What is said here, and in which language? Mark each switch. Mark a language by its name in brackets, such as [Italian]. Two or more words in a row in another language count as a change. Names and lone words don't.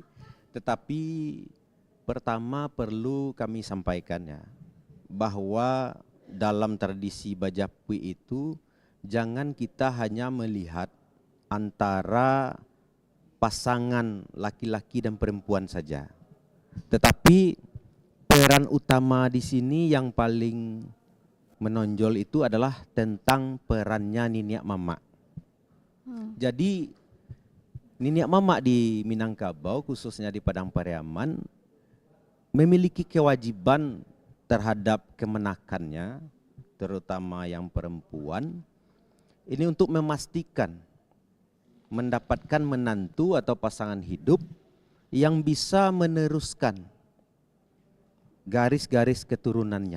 [Indonesian] Tetapi pertama perlu kami sampaikan ya, bahwa dalam tradisi Bajapui itu jangan kita hanya melihat antara pasangan laki-laki dan perempuan saja. Tetapi peran utama di sini yang paling menonjol itu adalah tentang perannya niniak mama. Jadi niniak mama di Minangkabau khususnya di Padang Pariaman memiliki kewajiban terhadap kemenakannya, terutama yang perempuan, ini untuk memastikan mendapatkan menantu atau pasangan hidup yang bisa meneruskan garis-garis keturunannya.